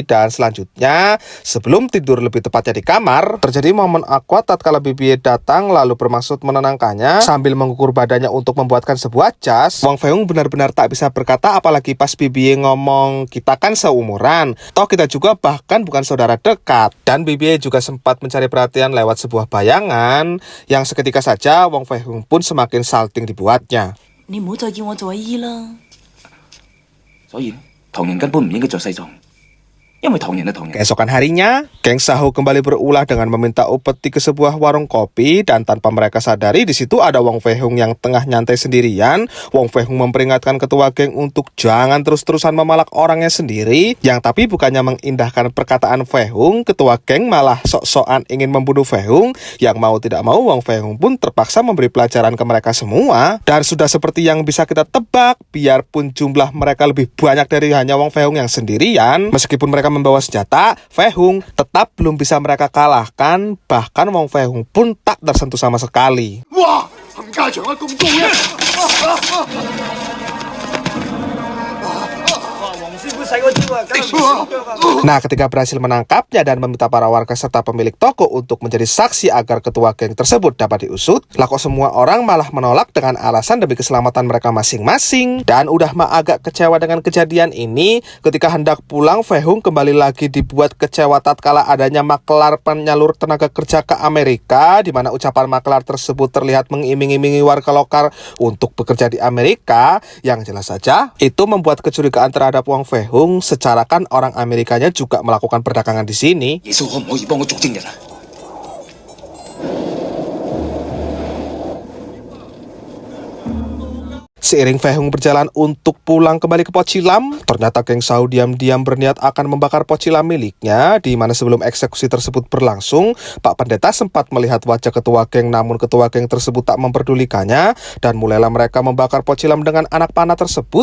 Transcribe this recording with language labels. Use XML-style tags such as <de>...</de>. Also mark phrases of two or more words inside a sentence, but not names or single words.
<id>Dan selanjutnya, sebelum tidur lebih tepatnya di kamar, terjadi momen awkward tatkala Bibi datang lalu bermaksud menenangkannya sambil mengukur badannya untuk membuatkan sebuah jas. Wong Fei Hung benar-benar tak bisa berkata apalagi pas Bibi ngomong kita kan seumuran, toh kita juga bahkan bukan saudara dekat. Dan Bibi juga sempat mencari perhatian lewat sebuah bayangan yang seketika saja Wong Fei Hung pun semakin salting dibuatnya.</id> <yue>你唔好再叫我做阿姨啦。所以唐人根本唔應該着西裝，因為唐人係唐人。</yue> <id>Keesokan harinya, geng Sahu kembali berulah dengan meminta upeti ke sebuah warung kopi dan tanpa mereka sadari di situ ada Wong Fei Hung yang tengah nyantai sendirian. Wong Fei Hung memperingatkan ketua geng untuk jangan terus-terusan memalak orangnya sendiri. Yang tapi bukannya mengindahkan perkataan Fei Hung, ketua geng malah sok-sokan ingin membunuh Fei Hung. Yang mau tidak mau Wong Fei Hung pun terpaksa memberi pelajaran ke mereka semua. Dan sudah seperti yang bisa kita tebak, biarpun jumlah mereka lebih banyak dari hanya Wong Fei Hung yang sendirian, meskipun mereka membawa senjata, Fei Hung tetap belum bisa mereka kalahkan. Bahkan Wong Fei Hung pun tak tersentuh sama sekali. Wah,</id> <yue>冚家祥啊咁高嘅！</yue> <id>Nah, ketika berhasil menangkapnya dan meminta para warga serta pemilik toko untuk menjadi saksi agar ketua geng tersebut dapat diusut, lah kok semua orang malah menolak dengan alasan demi keselamatan mereka masing-masing. Dan udah mah agak kecewa dengan kejadian ini, ketika hendak pulang Fei Hung kembali lagi dibuat kecewa tatkala adanya maklar penyalur tenaga kerja ke Amerika, di mana ucapan maklar tersebut terlihat mengiming-imingi warga lokal untuk bekerja di Amerika. Yang jelas saja itu membuat kecurigaan terhadap Wong Fei Hung, secara kan orang Amerikanya juga melakukan perdagangan di sini.</id> <yue>耶穌可唔可以幫我捉證人啊？</yue> <id>Seiring Fei Hung berjalan untuk pulang kembali ke Pocilam, ternyata geng Sahu diam-diam berniat akan membakar Pocilam miliknya, di mana sebelum eksekusi tersebut berlangsung, Pak Pendeta sempat melihat wajah ketua geng, namun ketua geng tersebut tak memperdulikannya, dan mulailah mereka membakar Pocilam dengan anak panah tersebut.</id>